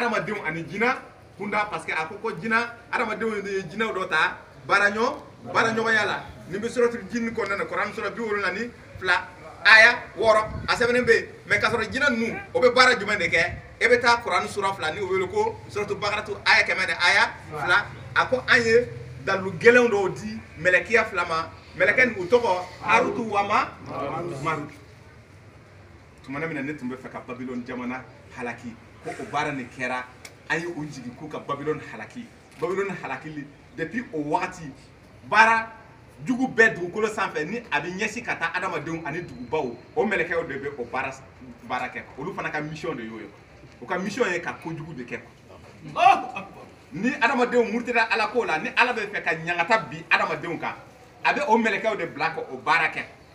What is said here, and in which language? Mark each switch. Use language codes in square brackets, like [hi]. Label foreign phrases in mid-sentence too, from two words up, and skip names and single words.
[bm] adamadenw ani jinɛ kunda [fr] parce que [bm] a ko jinɛ adamadenw de ye jinɛw dɔ ta baara ɲɔgɔnya la nin bɛ sɔrɔtu jinni kɔnɔna na Kuran sura 72 aya 6 a sɛbɛnnen bɛ yen mais k'a sɔrɔ jinɛ ninnu o bɛ baara jumɛn de kɛ e bɛ taa Kuran sura 2 ni o wele ko sɔrɔtu bakaratu aya 100 aya 2 a ko an ye dalu gɛlɛnw dɔw di mɛlɛkiya 2 ma mɛlɛkɛ nin u tɔgɔ Harutu wa Marutu tuma min na ne tun bɛ fɛ ka Babilɔni jamana halaki ko o baara nin kɛra an ye o jigin ko ka Babilɔni halakili depuis o wagati baara jugu bɛɛ dugukolo sanfɛ ni a bɛ ɲɛsin ka taa adamadenw ani dugubaw o mɛlɛkɛw de bɛ o baara kɛ olu fana ka mission de y'o ye o ka mission ye ka kojugu de kɛ ni adamadenw murutira ala ko la ni ala bɛ fɛ ka ɲangata bi adamadenw kan a bɛ o mɛlɛkɛw de bila ka o baara kɛ